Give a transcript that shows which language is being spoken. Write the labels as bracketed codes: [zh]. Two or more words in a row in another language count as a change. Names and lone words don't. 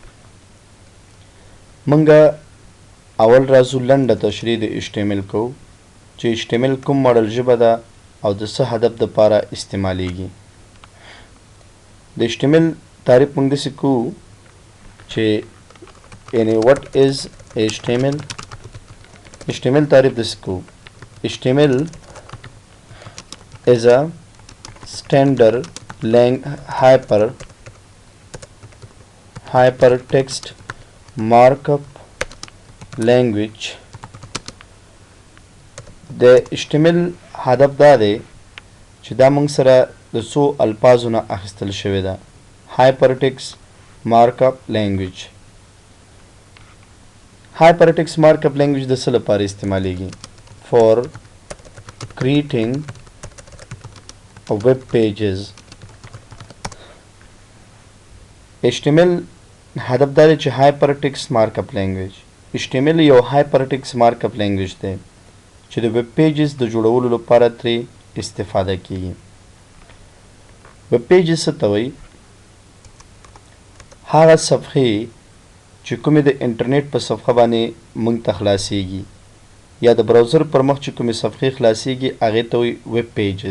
[ps] مونږه اول راځو لنډه تشریح د HTML کوو چې HTML کوم ماډل ژبه ده او د څه هدف دپاره استعمالیږي. د HTML تعریف مونږ داسې کوو چې یعنی [en] what is HTML. [ps] HTML تعریف داسې کوو: [en] HTML is a standard hypertext markup language. [ps] د HTML هدف دا دی چې دا موږ سره د څو الفاظو نه اخیستل شوې ده. [en] hypertext markup language. hypertext markup language [ps] د څه لپاره استعمالیږي؟ [en] for creating web pages. [ps] HTML هدف دا دی چې [en] hypertext markup language. [ps] HTML یو [en] hypertext markup language [ps] دی چې د [en] web pages [ps] د جوړولو لپاره ترې استفاده کیږي. [en] web pages [ps] څه ته وایي؟ هغه صفحې چې کومې د انټرنیټ په صفحه باندې موږ ته خلاصیږي یا د براوزر پر مخ چې کومې صفحې خلاصیږي هغې ته وایي [en] web pages.